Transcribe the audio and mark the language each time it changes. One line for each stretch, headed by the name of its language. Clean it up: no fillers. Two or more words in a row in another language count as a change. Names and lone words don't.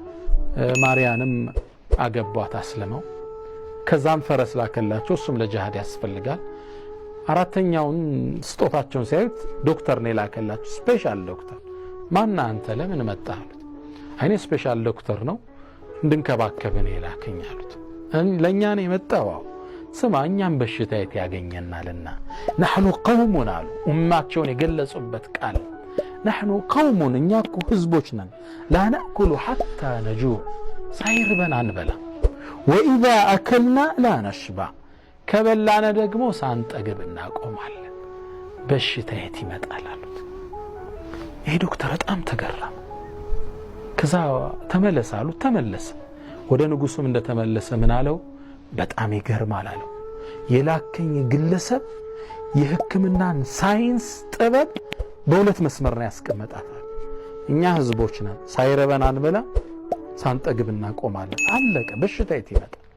Amharic: ማርያንም አገቧት አስለመው። ከዛም ፈረስ ላከላቸው፣ እሱም ለጂሃድ ያስፈልጋል። አራተኛውን ስጦታቸውን ሲያዩት ዶክተር ነው ላከላቸው፣
English: special doctor።
Amharic: ማን አንተ ለምን መጣህ አሉት። አይኔ
English: special doctor
Amharic: ነው እንድንከባከብ ነው የላከኝ አሉት። ለኛ ነው የመጣው? ስማ እኛም በሽታ ያገኘናልና
Arabic: نحن قوم
Amharic: አሉ። ኡማቸውን የገለጹበት ቃል
Arabic: نحن قوم፣
Amharic: እኛ እኮ ህዝቦች ነን።
Arabic: لا نأكل حتى نجوع፣
Amharic: ሳይርበን አንበላ።
Arabic: وإذا أكلنا لا نشبع፣
Amharic: ከበላነ ደግሞ ሳንጠግብ እናቆማለን። በሽታ የት ይመጣል አሉት። ይሄ ዶክተር በጣም ተገረመ። ከዛ ተመለሰ አሉት። ተመለሰ። ወደ ንጉሱም እንደተመለሰ ምን አለው? በጣም ይገርማል አለው። የላከኝ ግለሰብ የህክምናን ሳይንስ ጥበብ በሁለት መስመር ነው ያስቀመጣት። እኛ ህዝቦች ነን፣ ሳይረበን አንበላ፣ ሳንጠግብ እናቆማለን። አለቀ። በሽታ የት ይመጣል?